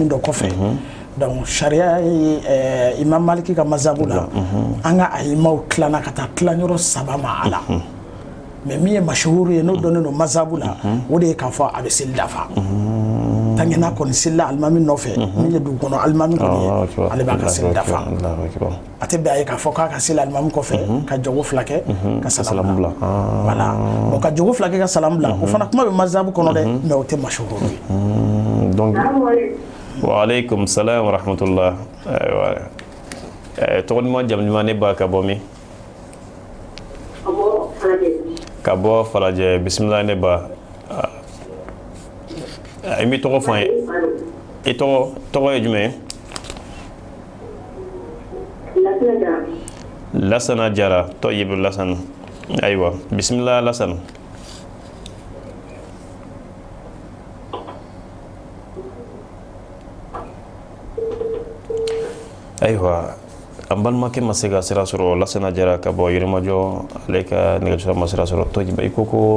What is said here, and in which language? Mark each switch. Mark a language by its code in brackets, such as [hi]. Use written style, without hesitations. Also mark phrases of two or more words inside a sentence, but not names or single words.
[bm] dɔ kɔfɛ donc sariya ye Imam Maliki ka mazhabu la an ka ayimaw tilana ka taa tilayɔrɔ 3 ma a la mais min ye mashhuru ye n'o donnen don mazhabu la o de ye k'a fɔ a bɛ seli dafa [fr] tant que [bm] n'a kɔni selila alimami nɔfɛ min ye dugu kɔnɔ alimami kɔni ye ale b'a ka seli dafa a tɛ bɛn a ye k'a fɔ k'a ka seli alimami kɔfɛ ka jogo 2 kɛ ka salamu bila [fr] voilà bon [bm] ka jogo 2 kɛ ka salamu bila o fana kuma bɛ mazhabu kɔnɔ dɛ mais o tɛ mashhuru ye donc [ar] وعليكم السلام ورحمة الله [bm] tɔgɔ duman jamu duman ne ba ka bɔ min ka bɔ Falajɛ bisimila ne ba i bɛ tɔgɔ fɔ an ye i tɔgɔ ye jumɛn ye Lasana Jara tɔyibu Lasana ayiwa bisimila Lasana ayiwa an balimakɛ ma se ka sira sɔrɔ Lasana Jara ka bɔ Yirimajɔ ale ka nɛgɛjuru ma sira sɔrɔ tɔyiba i ko ko